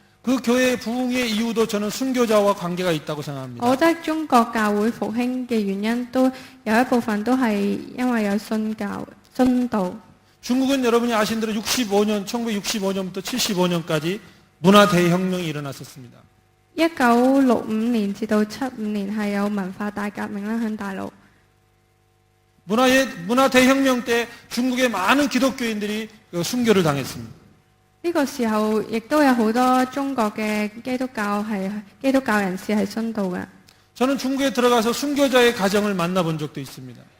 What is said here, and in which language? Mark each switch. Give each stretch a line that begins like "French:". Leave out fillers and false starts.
Korean: 그 교회의 부흥의 이유도 저는 순교자와 관계가 있다고 생각합니다.
Cantonese: 我覺得中國教會復興嘅原因都有一部分都係因為有信道。
Korean: 중국은 여러분이 아신 대로 1965년부터 75년까지 문화 대혁명이 일어났었습니다.
Cantonese: 1965年至到75年係有文化大革命啦，喺大陸。
Korean: 문화 대혁명 때 중국의 많은 기독교인들이 순교를 당했습니다.
Cantonese: 呢個時候亦都有好多中國嘅基督教人士係殉道嘅。
Korean: 저는 중국에 들어가서 순교자의 가정을 만나본 적도 있습니다.